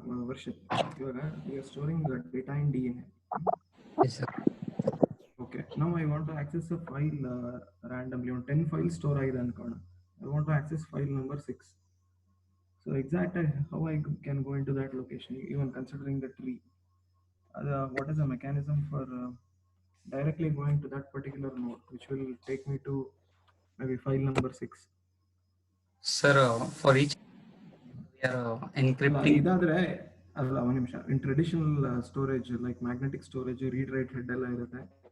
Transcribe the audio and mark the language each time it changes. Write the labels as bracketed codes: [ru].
[en] ವರ್ಷಿತ್, ಇವಾಗ you are storing data in DNA. Yes sir. Okay, now I want to access a file randomly. On 10 files store [kn] ಆಗಿದೆ ಅನ್ಕೋಣ. [en] I want to access file number 6. So exactly how I can go into that location, even considering the tree. What is the mechanism for directly going to that particular node, which will take me to maybe file number 6? Sir, for each we are encrypting. [kn] ಇದಾದ್ರೆ ಅಲ್ಲ, ಒಂದು ನಿಮಿಷ. [en] in traditional storage like magnetic storage read write head [kn] ಎಲ್ಲ ಇರುತ್ತೆ,